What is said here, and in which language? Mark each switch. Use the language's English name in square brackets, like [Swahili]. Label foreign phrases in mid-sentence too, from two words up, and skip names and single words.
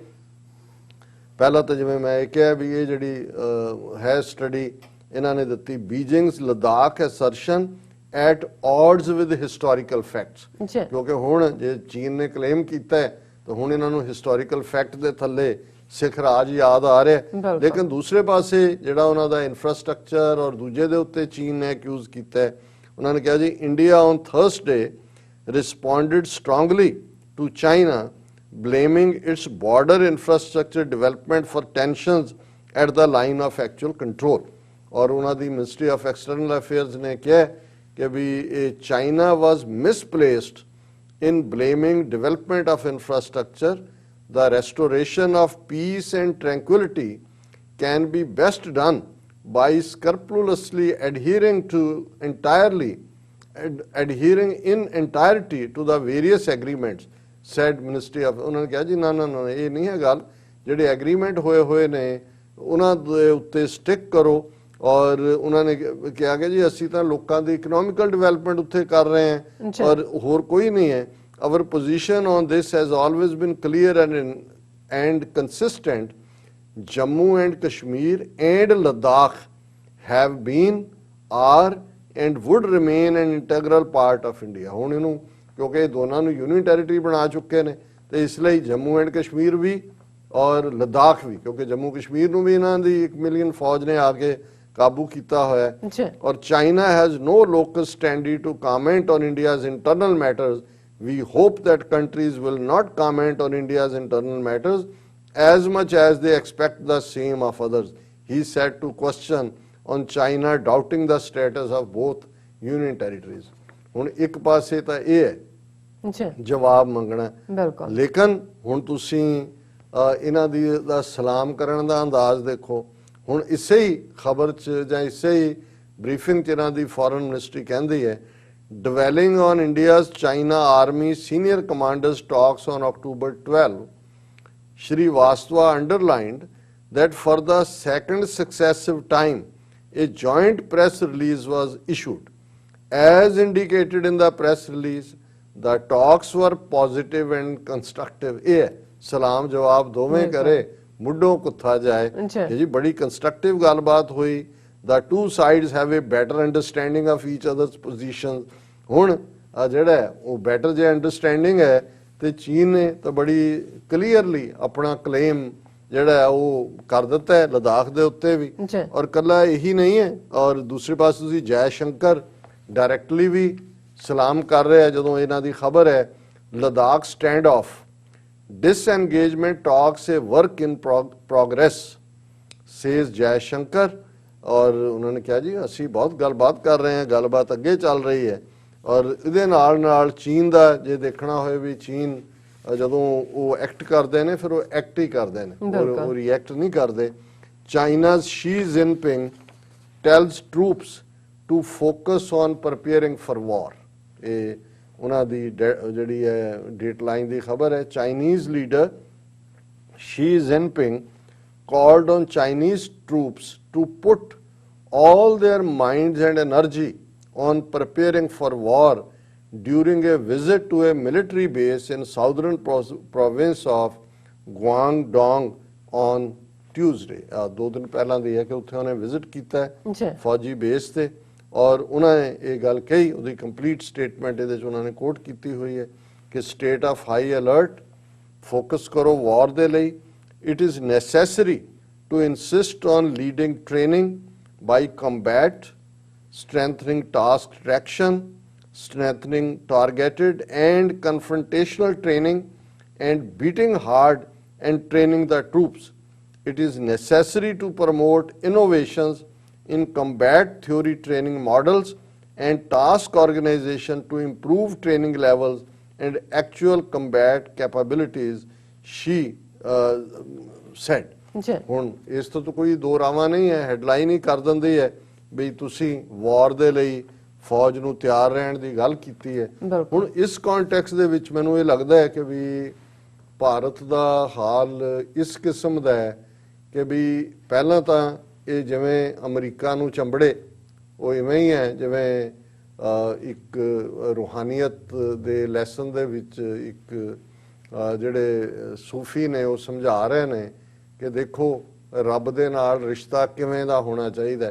[Punjabi] ਪਹਿਲਾਂ ਤਾਂ ਜਿਵੇਂ ਮੈਂ ਇਹ ਕਿਹਾ ਵੀ ਇਹ ਜਿਹੜੀ ਹੈ ਸਟੱਡੀ ਇਹਨਾਂ ਨੇ ਦਿੱਤੀ, [English] Beijing's Ladakh assertion at odds with historical facts, [Punjabi] ਕਿਉਂਕਿ ਹੁਣ ਜੇ ਚੀਨ ਨੇ ਕਲੇਮ ਕੀਤਾ ਹੈ ਤਾਂ ਹੁਣ ਇਹਨਾਂ ਨੂੰ [English] historical fact [Punjabi] ਦੇ ਥੱਲੇ ਸਿੱਖ ਰਾਜ ਯਾਦ ਆ ਰਿਹਾ। ਲੇਕਿਨ ਦੂਸਰੇ ਪਾਸੇ ਜਿਹੜਾ ਉਹਨਾਂ ਦਾ ਇਨਫਰਾਸਟ੍ਰਕਚਰ ਔਰ ਦੂਜੇ ਦੇ ਉੱਤੇ ਚੀਨ ਨੇ ਅਕਿਊਜ਼ ਕੀਤਾ ਹੈ, ਉਹਨਾਂ ਨੇ ਕਿਹਾ ਜੀ [English] India on Thursday responded strongly to China blaming its border infrastructure development for tensions at the line of actual control. [Punjabi] और ਉਹਨਾਂ ਦੀ [English] Ministry of External Affairs [Punjabi] ਨੇ ਕਿਹਾ ਕਿ ਵੀ ਇਹ [English] China was misplaced in blaming development of infrastructure. The restoration of peace and tranquility can be best done by scrupulously adhering in entirety to the various agreements, said Ministry of। [Punjabi] ਉਹਨਾਂ ਨੇ ਕਿਹਾ ਜੀ ਨਾ ਇਹ ਨਹੀਂ ਹੈ ਗੱਲ, ਜਿਹੜੇ ਐਗਰੀਮੈਂਟ ਹੋਏ ਨੇ ਉਹਨਾਂ ਦੇ ਉੱਤੇ ਸਟਿਕ ਕਰੋ। ਔਰ ਉਹਨਾਂ ਨੇ ਕਿਹਾ ਕਿ ਜੀ ਅਸੀਂ ਤਾਂ ਲੋਕਾਂ ਦੀ [English] economical development [Punjabi] ਉੱਥੇ ਕਰ ਰਹੇ ਹਾਂ ਔਰ ਹੋਰ ਕੋਈ ਨਹੀਂ ਹੈ। [English] Our position on this has always been clear and consistent. Jammu and Kashmir and Ladakh have been, are and would remain an integral part of India। [Punjabi] ਹੁਣ ਇਹਨੂੰ ਕਿਉਂਕਿ ਇਹ ਦੋਨਾਂ ਨੂੰ [English] union territory [Punjabi] ਬਣਾ ਚੁੱਕੇ ਨੇ ਤੇ ਇਸ ਲਈ ਜੰਮੂ ਐਂਡ ਕਸ਼ਮੀਰ ਵੀ ਔਰ ਲਦਾਖ ਵੀ, ਕਿਉਂਕਿ ਜੰਮੂ ਕਸ਼ਮੀਰ ਨੂੰ ਵੀ ਇਹਨਾਂ ਦੀ 1 ਮਿਲੀਅਨ ਫੌਜ ਨੇ ਆ ਕੇ ਕਾਬੂ ਕੀਤਾ ਹੋਇਆ ਹੈ। [English] ਔਰ China has no locus standi to comment on India's internal matters। We hope that countries will not comment on India's internal matters as much as they expect the same of others, he said to question on China doubting the status of both union territories। [Punjabi] ਹੁਣ ਇੱਕ ਪਾਸੇ ਤਾਂ ਇਹ ਹੈ ਜਵਾਬ ਮੰਗਣਾ, ਲੇਕਿਨ ਹੁਣ ਤੁਸੀਂ ਇਹਨਾਂ ਦੀ ਦਾ ਸਲਾਮ ਕਰਨ ਦਾ ਅੰਦਾਜ਼ ਦੇਖੋ। ਹੁਣ ਇਸੇ ਹੀ ਖਬਰ 'ਚ ਜਾਂ ਇਸੇ ਹੀ ਬਰੀਫਿੰਗ 'ਚ ਇਹਨਾਂ ਦੀ ਫੋਰਨ ਮਿਨਿਸਟਰੀ ਕਹਿੰਦੀ ਹੈ, [English] dwelling on India's China Army senior commanders talks on October 12, Srivastava underlined that for the second successive time a joint press release was issued। As indicated in the press release, the talks were positive and constructive। [Punjabi] ਇਹ ਸਲਾਮ ਜਵਾਬ ਦੋਵੇਂ ਕਰੇ, ਮੁੱਢੋਂ ਕੁੱਥਾ ਜਾਏ, ਇਹ ਜੀ ਬੜੀ ਕੰਸਟਰਕਟਿਵ ਗੱਲਬਾਤ ਹੋਈ। [English] The two sides have a better understanding of each other's positions। [Punjabi] ਹੁਣ ਜਿਹੜਾ ਉਹ ਬੈਟਰ ਜੇ ਅੰਡਰਸਟੈਂਡਿੰਗ ਹੈ ਤੇ ਚੀਨ ਨੇ ਤਾਂ ਬੜੀ ਕਲੀਅਰਲੀ ਆਪਣਾ ਕਲੇਮ ਜਿਹੜਾ ਉਹ ਕਰ ਦਿੱਤਾ ਹੈ ਲਦਾਖ ਦੇ ਉੱਤੇ ਵੀ। ਔਰ ਕੱਲਾ ਇਹੀ ਨਹੀਂ ਹੈ, ਔਰ ਦੂਸਰੇ ਪਾਸੇ ਤੁਸੀਂ ਜੈ ਸ਼ੰਕਰ ਡਾਇਰੈਕਟਲੀ ਵੀ ਸਲਾਮ ਕਰ ਰਿਹਾ ਜਦੋਂ ਇਹਨਾਂ ਦੀ ਖਬਰ ਹੈ [English] Ladakh standoff disengagement talks a work in progress, says [Punjabi] ਜੈ ਸ਼ੰਕਰ। ਔਰ ਉਹਨਾਂ ਨੇ ਕਿਹਾ ਜੀ ਅਸੀਂ ਬਹੁਤ ਗੱਲਬਾਤ ਕਰ ਰਹੇ ਹਾਂ, ਗੱਲਬਾਤ ਅੱਗੇ ਚੱਲ ਰਹੀ ਹੈ। ਔਰ ਇਹਦੇ ਨਾਲ ਚੀਨ ਦਾ ਜੇ ਦੇਖਣਾ ਹੋਏ ਵੀ ਚੀਨ ਜਦੋਂ ਉਹ ਐਕਟ ਕਰਦੇ ਨੇ ਫਿਰ ਉਹ ਐਕਟ ਹੀ ਕਰਦੇ ਨੇ, ਉਹ ਰਿਐਕਟ ਨਹੀਂ ਕਰਦੇ। [English] ਚਾਈਨਾ's ਸ਼ੀ ਜਿਨਪਿੰਗ tells troops to focus on preparing for war। [Punjabi] ਇਹ ਉਹਨਾਂ ਦੀ ਜਿਹੜੀ ਹੈ ਡੇਟ ਲਾਈਨ ਦੀ ਖਬਰ ਹੈ। [English] Chinese leader Xi Jinping called on Chinese troops to put all their minds and energy on preparing for war during a visit to a military base in southern province of Guangdong on Tuesday। [Punjabi] 2 ਦਿਨ ਪਹਿਲਾਂ ਦੀ ਹੈ ਕਿ ਉੱਥੇ ਉਹਨੇ ਵਿਜ਼ਿਟ ਕੀਤਾ ਹੈ ਫੌਜੀ ਬੇਸ ਤੇ। ਔਰ ਉਹਨਾਂ ਨੇ ਇਹ ਗੱਲ ਕਹੀ, ਉਹਦੀ ਕੰਪਲੀਟ ਸਟੇਟਮੈਂਟ ਇਹਦੇ 'ਚ ਉਹਨਾਂ ਨੇ ਕੋਟ ਕੀਤੀ ਹੋਈ ਹੈ ਕਿ [English] state of high alert, [Punjabi] ਫੋਕਸ ਕਰੋ ਵਾਰ ਦੇ ਲਈ। [English] It is necessary to insist on leading training by combat, strengthening task traction, strengthening targeted and confrontational training, and beating hard and training the troops. It is necessary to promote innovations in combat theory training models and task organization to improve training levels and actual combat capabilities, she said। [Punjabi] ਹੁਣ ਇਸ ਤੋਂ ਕੋਈ ਦੋ ਰਾਵਾਂ ਨਹੀਂ ਹੈ, ਹੈਡਲਾਈਨ ਹੀ ਕਰ ਦਿੰਦੀ ਹੈ ਵੀ ਤੁਸੀਂ ਵਾਰ ਦੇ ਲਈ ਫੌਜ ਨੂੰ ਤਿਆਰ ਰਹਿਣ ਦੀ ਗੱਲ ਕੀਤੀ ਹੈ। ਹੁਣ ਇਸ ਕੰਟੈਕਸਟ ਦੇ ਵਿੱਚ ਮੈਨੂੰ ਇਹ ਲੱਗਦਾ ਹੈ ਕਿ ਵੀ ਭਾਰਤ ਦਾ ਹਾਲ ਇਸ ਕਿਸਮ ਦਾ ਹੈ ਕਿ ਵੀ ਪਹਿਲਾਂ ਤਾਂ ਇਹ ਜਿਵੇਂ ਅਮਰੀਕਾ ਨੂੰ ਚੰਬੜੇ ਉਹ ਇਵੇਂ ਹੀ ਹੈ ਜਿਵੇਂ ਇੱਕ ਰੂਹਾਨੀਅਤ ਦੇ ਲੈਸਨ ਦੇ ਵਿੱਚ ਇੱਕ ਜਿਹੜੇ ਸੂਫੀ ਨੇ ਉਹ ਸਮਝਾ ਰਹੇ ਨੇ ਕਿ ਦੇਖੋ ਰੱਬ ਦੇ ਨਾਲ ਰਿਸ਼ਤਾ ਕਿਵੇਂ ਦਾ ਹੋਣਾ ਚਾਹੀਦਾ।